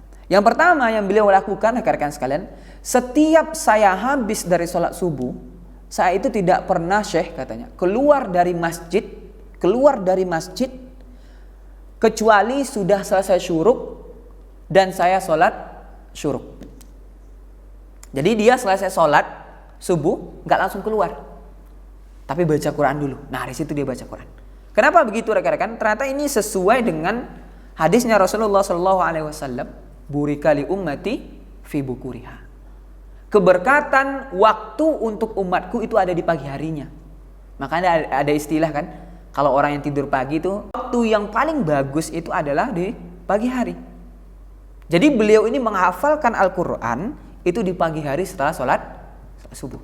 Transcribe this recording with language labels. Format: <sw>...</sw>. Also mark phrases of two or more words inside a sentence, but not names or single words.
<id>Yang pertama yang beliau lakukan rekan-rekan sekalian, setiap saya habis dari sholat subuh, saya itu tidak pernah syekh katanya keluar dari masjid kecuali sudah selesai syuruk dan saya sholat syuruk. Jadi dia selesai sholat subuh nggak langsung keluar, tapi baca Quran dulu. Nah, di situ dia baca Quran. Kenapa begitu rekan-rekan? Ternyata ini sesuai dengan hadisnya Rasulullah SAW.</id> <ar>بورك لأمتي في بكورها.</ar> <id>keberkatan waktu untuk umatku itu ada di pagi harinya. Makanya ada istilah kan, kalau orang yang tidur pagi itu waktu yang paling bagus itu adalah di pagi hari. Jadi beliau ini menghafalkan Al-Quran itu di pagi hari setelah sholat subuh.</id>